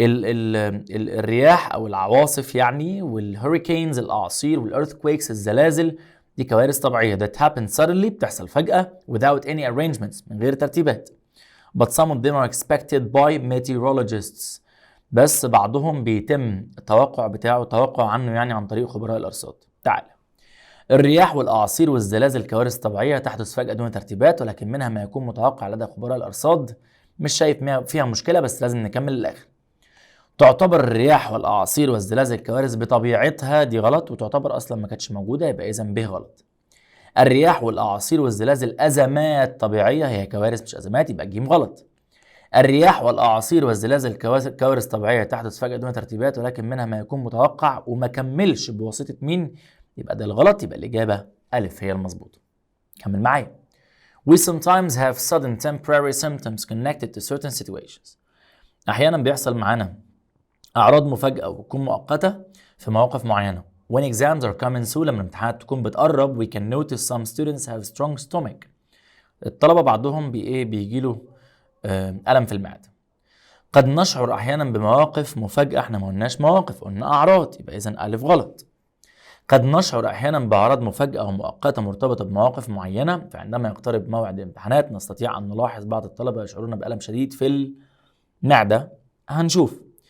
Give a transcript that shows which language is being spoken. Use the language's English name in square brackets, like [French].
[Arabic] الرياح أو العواصف يعني، والهوريكينز الأعاصير، والearthquakes الزلازل، دي كوارث طبيعية [English] that happen suddenly، [Arabic] بتحصل فجأة [English] without any arrangements، [Arabic] من غير ترتيبات. [English] But some of them are expected by meteorologists، [Arabic] بس بعضهم بيتم التوقع بتاعه، توقع عنه يعني عن طريق خبراء الأرصاد. تعال. الرياح والأعاصير والزلازل كوارث طبيعية تحدث فجأة دون ترتيبات، ولكن منها ما يكون متوقع لدى خبراء الأرصاد. مش شايف فيها مشكلة، بس لازم نكمل للآخر. تعتبر الرياح والأعاصير والزلازل كوارث بطبيعتها، دي غلط، وتعتبر أصلا ما كانتش موجودة، يبقى إذا ب غلط. الرياح والأعاصير والزلازل أزمات طبيعية، هي كوارث مش أزمات، يبقى ج غلط. الرياح والأعاصير والزلازل كوارث طبيعية تحدث فجأة دون ترتيبات، ولكن منها ما يكون متوقع وما كملش بواسطة مين، يبقى ده الغلط، يبقى الإجابة ألف هي المظبوطة. كمل معايا. [English] We sometimes have sudden temporary symptoms connected to certain situations. [Arabic] أحيانا بيحصل معانا أعراض مفاجئة وتكون مؤقتة في مواقف معينة. [English] When exams are coming soon، [Arabic] لما الامتحانات تكون بتقرب. [English] We can notice some students have strong stomach. [Arabic] الطلبة بعضهم بيجيله ألم في المعدة. قد نشعر أحيانا بمواقف مفاجئة، احنا ما قلناش مواقف، قلنا أعراض، يبقى إذن ألف غلط. قد نشعر أحيانا بأعراض مفاجئة ومؤقتة مرتبطة بمواقف معينة، فعندما يقترب موعد الامتحانات نستطيع أن نلاحظ بعض الطلبة يشعرون بألم شديد في المعدة. هنشوف.